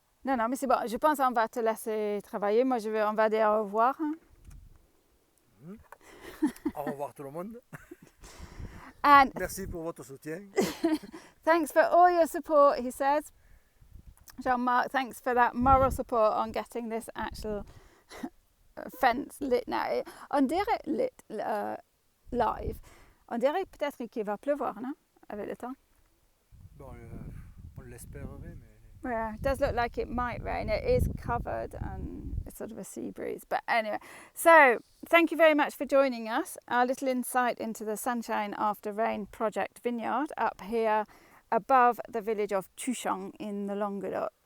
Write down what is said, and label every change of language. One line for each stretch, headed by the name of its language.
French: Non, mais c'est bon. Je pense qu'on va te laisser travailler. Moi, on va dire au revoir. Au revoir tout le monde.
English: And
French: merci pour votre soutien.
English: Thanks for all your support, he says. Jean-Marc, thanks for that moral support on getting this actual fence lit now.
French: On dirait lit live. On dirait peut-être qu'il va pleuvoir, non? Avec le temps. Bon, on l'espérerait, mais...
English: Yeah, it does look like it might rain. It is covered and it's sort of a sea breeze. But anyway, so thank you very much for joining us. Our little insight into the Sunshine After Rain project vineyard up here above the village of Tuchong in the Languedoc.